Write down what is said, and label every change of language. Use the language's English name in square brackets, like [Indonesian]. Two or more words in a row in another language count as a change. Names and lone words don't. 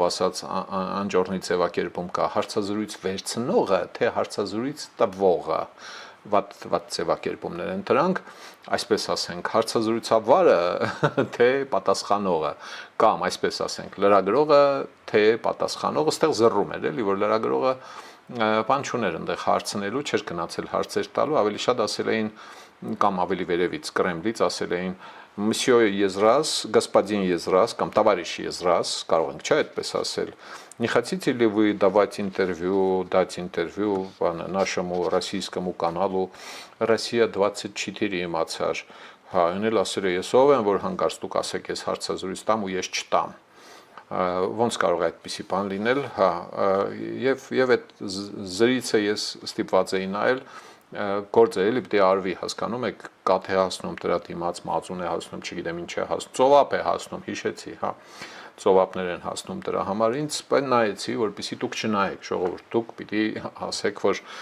[Armenian] ասած անջորնի ձևակերպում կա հարցազրույց վերցնողը, թե հարցազրույց տվողը, վատ ձևակերպումներ են դրանք, այսպես ասենք, հարցազրույցավարը, թե պատասխանողը, կամ այսպես ասենք, լրագրողը, թե պատասխանողը, ստեղ զռում էր, էլի, որ լրագրողը բան չուներ այնտեղ հարցնելու, չէր գնացել հարցեր տալու, ավելի շատ ասել էին կամ ավելի վերևից Կրեմլից ասել էին Մսյո Եզրաս, господин Եզրաս կամ товарищ Եզրաս, կարող ենք չէ այդպես ասել, [Russian] не хотите ли вы дать интервью нашему российскому каналу Россия-24 [Armenian] իմացար, հա, ունել ասել է ես ով եմ, որ հանկարծ դուք ասեք ես հարցազրույց տամ ու ես չտամ, ոնց կարող է այդպիսի բան լինել, հա, եւ այդ զրույցը ես ստիպված էի նայել, գործը էլի պետք է արվի, հասկանում եք, կաթ է հասնում դրա դիմաց, մածուն է հասնում, չգիտեմ ինչ է հասնում, ծովափ է հասնում, հիշեցի, հա, ծովափներ են հասնում դրա համար, ինձ նայեցի, որպեսզի դուք չնայեք, ժողովուրդ, դուք պիտի ասեք, որ